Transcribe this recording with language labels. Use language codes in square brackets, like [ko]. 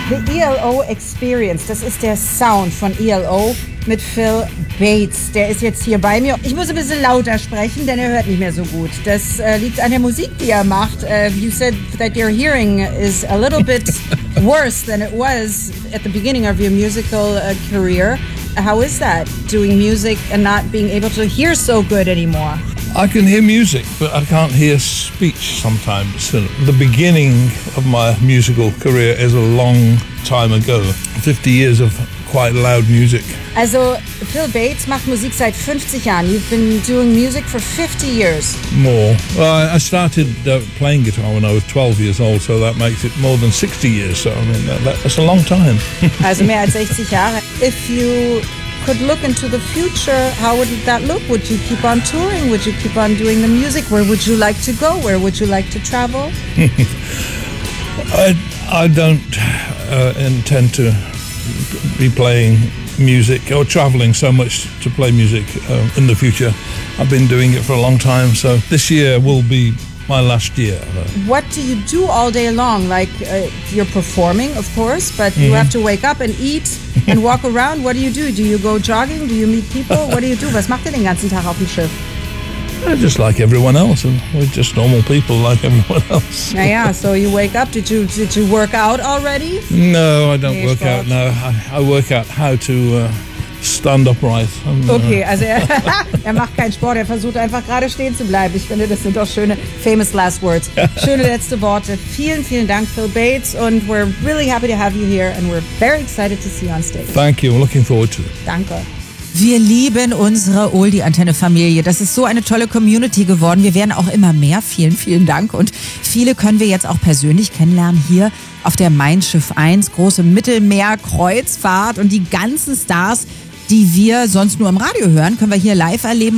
[de] The ELO Experience, das ist der Sound von ELO mit Phil Bates. Der ist jetzt hier bei mir. Ich muss ein bisschen lauter sprechen, denn er hört nicht mehr so gut. Das liegt an der Musik, die er macht. [en] You said that your hearing is a little bit worse than it was at the beginning of your musical career. How is that, doing music and not being able to hear so good anymore? I can hear music, but I can't hear speech sometimes. The beginning of my musical career is a long time ago. 50 years of quite loud music. [de] Also, Phil Bates macht Musik seit 50 Jahren. [en] You've been doing music for 50 years. More. Well, I started playing guitar when I was 12 years old, so that makes it more than 60 years. So, I mean, that's a long time. [de] Also, mehr als 60 Jahre. [en] If you could look into the future, how would that look? Would you keep on touring? Would you keep on doing the music? Where would you like to go? Where would you like to travel? I don't intend to be playing music or traveling so much to play music in the future. I've been doing it for a long time, so this year will be my last year. What do you do all day long? Like, you're performing, of course, but mm-hmm. You have to wake up and eat and walk around. What do you do? Do you go jogging? Do you meet people? What do you do? [de] Was macht ihr den ganzen Tag auf dem Schiff? [en] Just like everyone else. And we're just normal people like everyone else. Yeah, so you wake up. Did you work out already? No, I don't work out. No, I work out how to stand upright. [de] Okay, also macht keinen Sport. Versucht einfach gerade stehen zu bleiben. Ich finde, das sind doch schöne, [en] famous last words. [de] Schöne letzte Worte. Vielen, vielen Dank, Phil Bates. [en] And we're really happy to have you here. And we're very excited to see you on stage. Thank you. I'm looking forward to it. [de] Danke. Wir lieben unsere Oldie-Antenne-Familie. Das ist so eine tolle Community geworden. Wir werden auch immer mehr. Vielen, vielen Dank. Und viele können wir jetzt auch persönlich kennenlernen hier auf der Mein Schiff 1, große Mittelmeer-Kreuzfahrt. Und die ganzen Stars, die wir sonst nur im Radio hören, können wir hier live erleben.